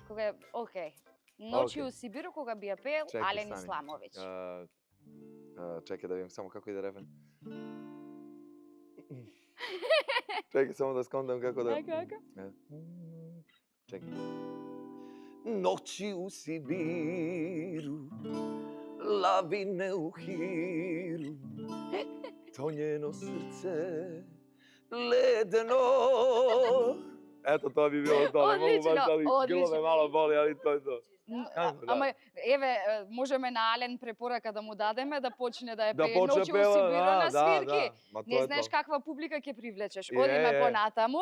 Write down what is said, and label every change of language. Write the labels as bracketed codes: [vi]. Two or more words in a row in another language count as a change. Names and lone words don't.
[mk] Кога океј. Ночи Океј. у Сибиру кога би ја пеел Чекај, Ален стани. Исламовиќ. Чекај да видим само како иде рефен. Чекај само да сконтам како да... Како? [sr] Чекај. Ноќи у Сибиру, лавине у хиру, то njeno срце ледено. [mk] Ето тоа би било тоа, [sr] не могу баш, [mk] али Одлично, грло ме одлично. мало боли, али тоа е тоа. Да. Ама еве можеме на Ален препорака да му дадеме да почне да ја Да пее почне [sr] Ночи у [mk] пева, [sr] Сибиру на [mk] да, свирки. Ма Не тоа е знаеш тоа. каква публика ќе привлечеш. Е, Одиме е. понатаму.